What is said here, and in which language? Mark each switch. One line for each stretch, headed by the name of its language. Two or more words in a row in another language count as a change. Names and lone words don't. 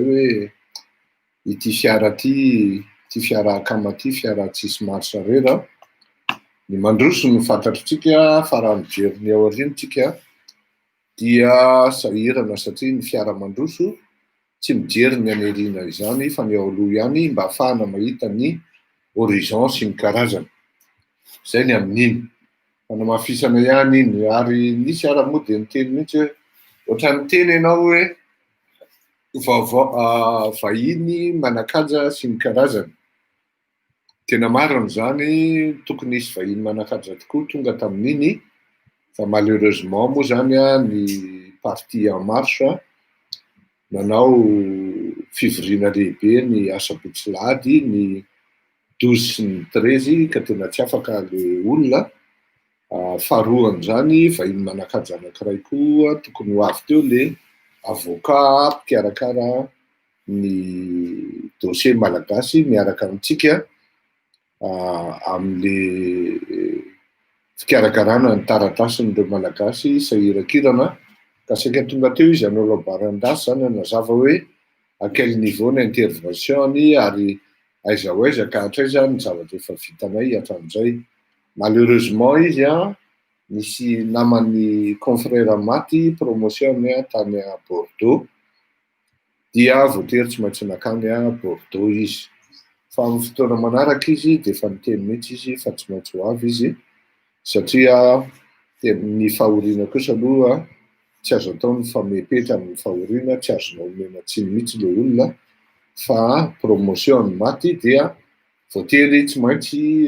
Malagasy: hoe ity fiara ty fiara akama ty fiara tsisy marche rera ny mandroso no fantatritsika fa raha mijeriny aoriantsika dia sahirana satria ny fiara mandroso tsy mijery ny aneriana izany fa ny ao aloha ihany mba ahafahana mahita ny horizon sy ny karazany zay ny amin'iny fanamafisana ihany iny ary nisy ara-mody niteny mihitsy hoe ohatrany teny ianao hoe vahiny manakaja sy ny karazany tena marina zany tokony isy vahiny manakaja tokoa tonga tamin'iny fa malheureusement moa zany ny parti en marche nanao fivoriana lehibe ny asabotsylady ny 12 sy ny 13 ka tena tsy afaka le olona faharoany zany vahiny manakaja anankiray koa tokony ho avy teo le avocat mpikarakara ny dossier malagasy miaraka amintsika am'le fikarakarana ny taratasin'ireo malagasy sahirakirana ka saika tonga teo izy anao labaran-dasy zany anazava hoe
French: à quel niveau
Malagasy: ny intervention-ny ary aiza ho aiza ka hatraiza ny zavatra efa vitanay hatramin'izay malheureusement izy nisy naman'ny confrère maty promotion tany à Bordeaux dia voatery tsy maintsy nakany Bordeaux izy fa amin'ny fotoana manaraka izy de efa niteny mihitsy izy fa tsy maintsy ho avy izy satria ny fahoriana kosa aloha tsy azo atao ny famepetra amin'ny fahoriana tsy azonao omena tsiny mihitsy le olona fa promotion maty dia voatery tsy maintsy